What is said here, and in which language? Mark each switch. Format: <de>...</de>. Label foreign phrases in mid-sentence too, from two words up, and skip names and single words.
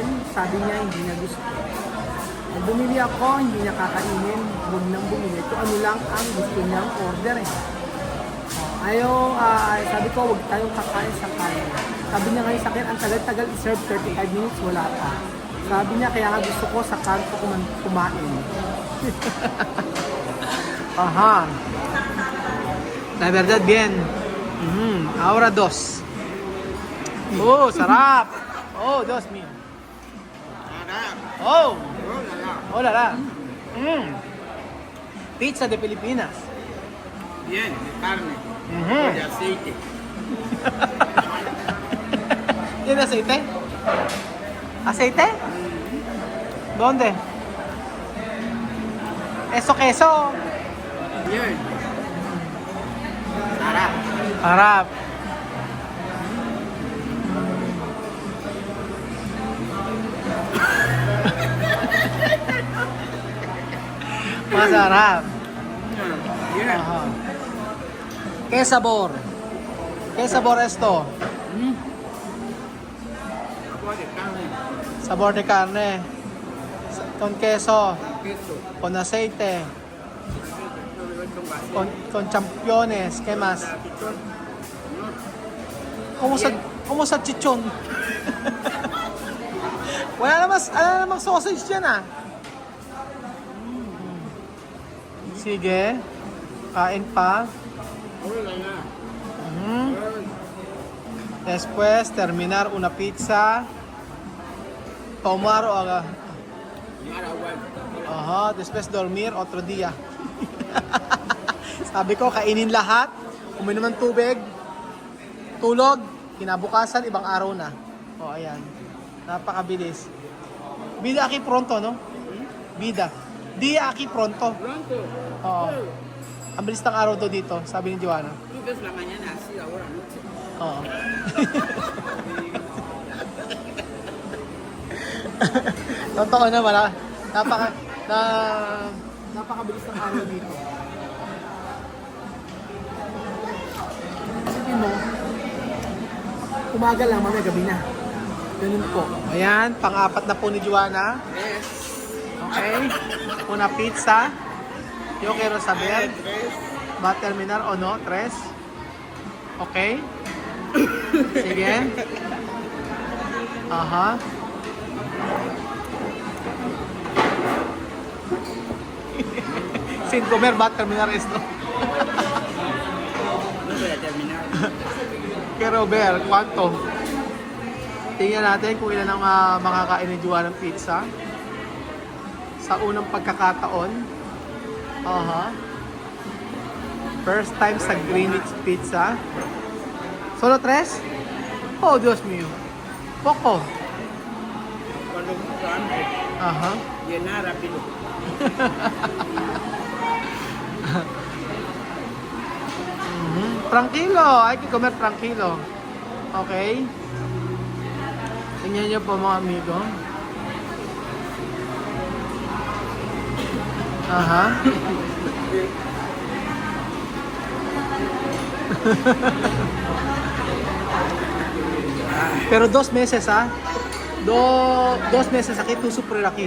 <tl>Sabi niya, hindi niya gusto. Nung bumili ako, hindi niya kakainin. Huwag nang bumili. Ito ano lang ang gusto niyang order eh. Sabi ko, huwag tayong kakain sa kanin. Sabi niya ngayon sa akin, ang tagal-tagal i-serve 35 minutes, wala pa. Sabi niya, kaya nga gusto ko sa kanto kumain.</tl> <es>Aha. La verdad, bien. Ahora dos. Oh, sarap. Oh, Dios mío. Oh. Oh, la la. Pizza de Pilipinas. Bien, de carne. De aceite. ¿Tiene aceite? ¿Aceite? ¿Dónde? ¿Eso queso? Bien.</es> <tl>Sarap. Harap. Masarap.</tl> <es>Bien. Ajá. ¿Qué sabor? ¿Qué sabor esto? Agua de carne. Sabor de carne. Con queso. Queso. Con aceite. Con Con championes. ¿Qué más? chichón. ¿Cómo sa chichon?</es> <tl>wala namang sausage dyan ah. Sige. Kain pa.</tl> <es>Hola, ya. Después, terminar una pizza. Tomar o Tomar agua. después dormir otro día.</es> <tl>Sabi ko, kainin lahat, uminom ng tubig, tulog, kinabukasan, ibang araw na. Ayan. Napakabilis.</tl> <es>Vida aquí pronto, no? Vida. Dia aquí pronto. Pronto.</es> <tl>Oo. Ang bilis ng araw daw dito, sabi ni Joanna. Tú ves la mañana así, ahora noche. Oo. Totoo na wala. Napakabilis ng araw dito. Sige mo, umaga lang, mamaya gabi na. Ganun po. Ayan, pang-apat na po ni Joanna.</tl> <es>Tres. Okay. Una pizza. Yo quiero saber, ¿va a terminar o no?</es> <tl>3. Okay. Sige. Aha.</tl> <es>Sin comer va a terminar esto. No voy a terminar. Quiero ver cuánto.</es> <tl>Tingnan natin kung ilan ang makakain ni Joanna ng pizza. Sa unang pagkakataon. Aha.</tl> <en>First time</en> <tl>sa Greenwich Pizza.</tl> <es>Solo 3? Oh, Dios mío. Poco. Cuando mucho hambre, Aha. llenar rápido. Tranquilo. Hay que comer tranquilo. Okay.</es> <tl>Tingnan niyo po mga amigo. Aha.</tl> <es>Pero 2 meses ha. Dos meses aquí tú sufrir aquí.</es>